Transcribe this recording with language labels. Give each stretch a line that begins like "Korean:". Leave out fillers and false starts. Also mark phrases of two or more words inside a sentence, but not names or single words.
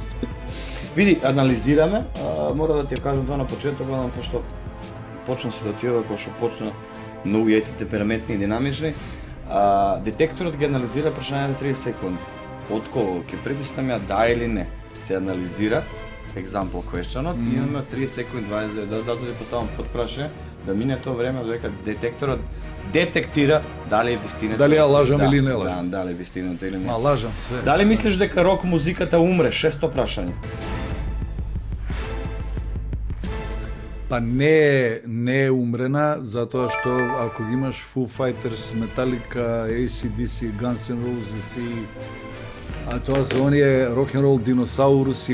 Macedonian: Види, анализираме, мора да ти ја кажам тоа на почетокот, пошто почна ситуацијата која што почна многу јајте темпераментни и динамични. Детекторот ги анализира прашањето 30 секунди. Отколку ќе притиснам ја да или не, се анализира
English: example questionот
Macedonian: и имаме 30 секунди 29, затоа ти поставам подпрашање да мине тоа време додека детекторот детектира дали е вистината. Дали ја лажам или не лажам. Да, дали е вистината или не. Лажам све. Дали мислиш дека рок музиката умре? Шесто прашање. Па не е умрена, затоа што ако ги имаш Foo Fighters, Metallica, AC/DC, Guns N' Roses и а тоа се оние рок-н-рол диносауруси